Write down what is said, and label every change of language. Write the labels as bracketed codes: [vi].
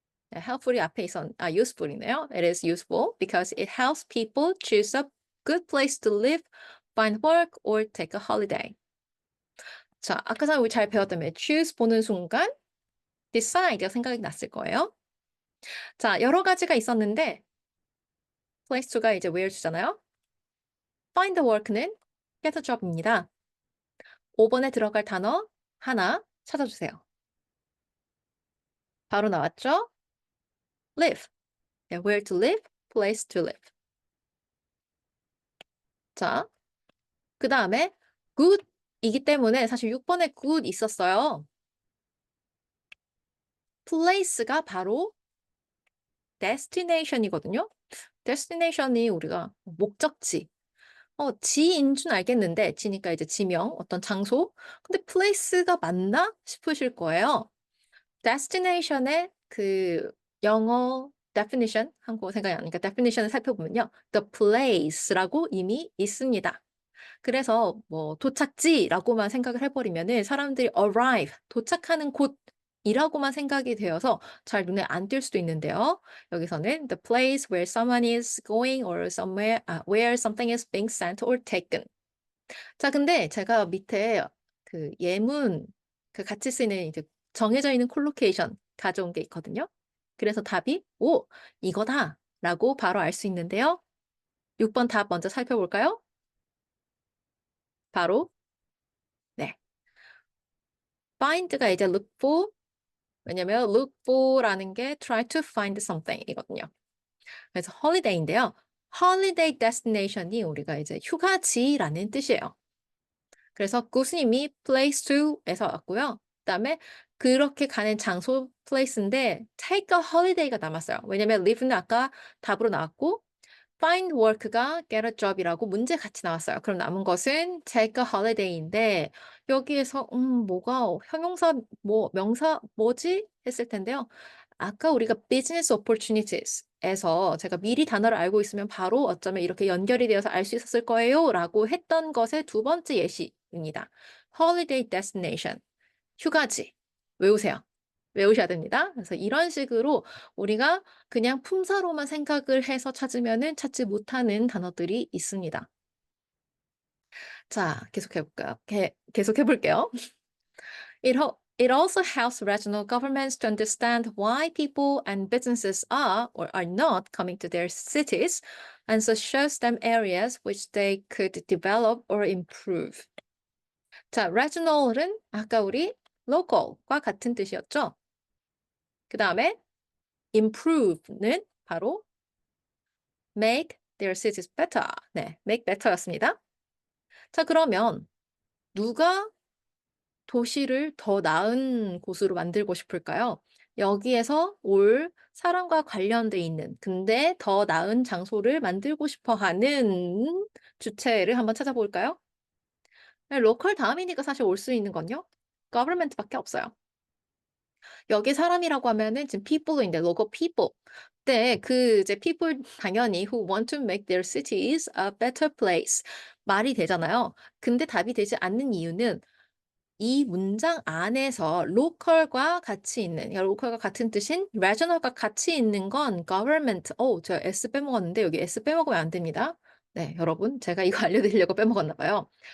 [ko] 네, helpful이 앞에 useful이네요. [en] It is useful because it helps people choose a good place to live, find work, or take a holiday. [ko] 자, 아까 전에 우리 잘 배웠다면 choose 보는 순간 decide가 생각이 났을 거예요. 자, 여러 가지가 있었는데 place to가 이제 where to잖아요. find work는 get a job입니다. 5번에 들어갈 단어 하나 찾아주세요. 바로 나왔죠? live. 네, where to live, place to live. 자, 그 다음에 good이기 때문에 사실 6번에 good 있었어요. place가 바로 destination이거든요. destination이 우리가 목적지, 지인 줄 알겠는데, 지니까 이제 지명, 어떤 장소. 근데 place가 맞나 싶으실 거예요. destination의 그 영어 definition, 한국어 생각이 안 나니까 definition을 살펴보면요. the place라고 이미 있습니다. 그래서 뭐 도착지라고만 생각을 해버리면은 사람들이 arrive, 도착하는 곳이라고만 생각이 되어서 잘 눈에 안 띌 수도 있는데요. [en] 여기서는 the place where someone is going or where something is being sent or taken. [ko] 자, 근데 제가 밑에 그 예문 그 같이 쓰는 이제 정해져 있는 콜로케이션 가져온 게 있거든요. 그래서 답이 이거다라고 바로 알 수 있는데요. 6번 답 먼저 살펴볼까요? 바로 네. find가 이제 look for, 왜냐면 look for라는 게 [en] try to find something [ko] 이거든요. 그래서 holiday인데요. holiday destination이 우리가 이제 휴가지라는 뜻이에요. 그래서 교수님이 place to에서 왔고요. 그다음에 그렇게 가는 장소 place인데 take a holiday가 남았어요. 왜냐면 live는 아까 답으로 나왔고 find work가 get a job이라고 문제 같이 나왔어요. 그럼 남은 것은 take a holiday인데 여기에서 뭐가 형용사 뭐 명사 뭐지 했을 텐데요. 아까 우리가 business opportunities에서 제가 미리 단어를 알고 있으면 바로 어쩌면 이렇게 연결이 되어서 알 수 있었을 거예요라고 했던 것의 두 번째 예시입니다. holiday destination, 휴가지. 외우세요. 외우셔야 됩니다. 그래서 이런 식으로 우리가 그냥 품사로만 생각을 해서 찾으면은 찾지 못하는 단어들이 있습니다. 자, 계속해 볼까요? 계속해 볼게요. [en] It also helps regional governments to understand why people and businesses are or are not coming to their cities, and so shows them areas which they could develop or improve. [ko] 자, regional은 아까 우리 local과 같은 뜻이었죠? 그 다음에 improve는 바로 make their cities better. 네, make better였습니다. 자, 그러면 누가 도시를 더 나은 곳으로 만들고 싶을까요? 여기에서 올 사람과 관련돼 있는 근데 더 나은 장소를 만들고 싶어 하는 주체를 한번 찾아볼까요? 네, 로컬 다음이니까 사실 올 수 있는 건요. government밖에 없어요. 여기 사람이라고 하면은 지금 people인데 local people. 네, 그 이제 people 당연히 [en] who want to make their cities a better place [ko] 말이 되잖아요. 근데 답이 되지 않는 이유는 이 문장 안에서 local과 같이 있는, 그러니까 local과 같은 뜻인 regional과 같이 있는 건 government. 제가 s 빼먹었는데 여기 s 빼먹으면 안 됩니다. 네, 여러분, 제가 이거 알려드리려고 빼먹었나 봐요.